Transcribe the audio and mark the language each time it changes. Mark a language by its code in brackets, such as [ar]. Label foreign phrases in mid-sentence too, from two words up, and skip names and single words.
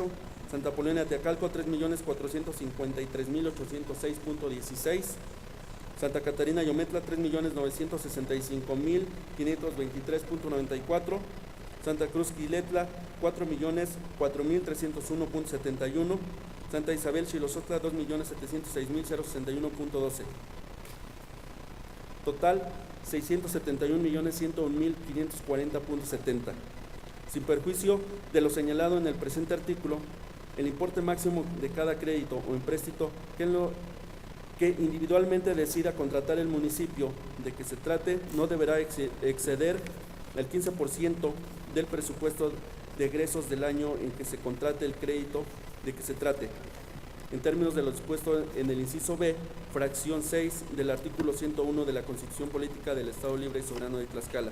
[es] Santa Paulina Teacalco, 3.453.806.16. Santa Catarina Yometla, 3.965.523.94. Santa Cruz Quiletla, 4.004.301.71. Santa Isabel Xilosotla, 2.706.061.12. Total, 671.101.540.70. Sin perjuicio de lo señalado en el presente artículo, el importe máximo de cada crédito o empréstito que individualmente decida contratar el municipio de que se trate no deberá exceder el 15% del presupuesto de egresos del año en que se contrate el crédito de que se trate, en términos de lo dispuesto en el inciso B, fracción 6 del artículo 101 de la Constitución Política del Estado Libre y Soberano de Tlaxcala.